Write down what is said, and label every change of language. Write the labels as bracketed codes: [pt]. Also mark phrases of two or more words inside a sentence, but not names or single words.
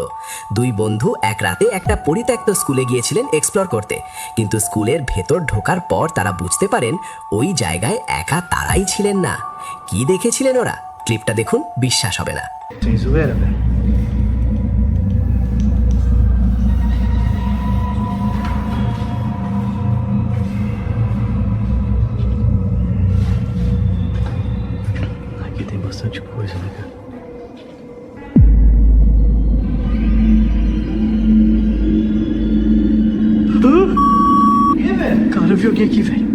[bn] দুই বন্ধু এক রাতে একটা পরিত্যক্ত স্কুলে গিয়েছিলেন এক্সপ্লোর করতে, কিন্তু স্কুলের ভেতর ঢোকার পর তারা বুঝতে পারেন ওই জায়গায় একা তারাই ছিলেন না। কি দেখেছিলেন ওরা? ক্লিপটা দেখুন, বিশ্বাস হবে না। [pt] Sem zoeira, velho. Aqui tem bastante coisa, né, cara? Cara, eu vi alguém aqui, velho.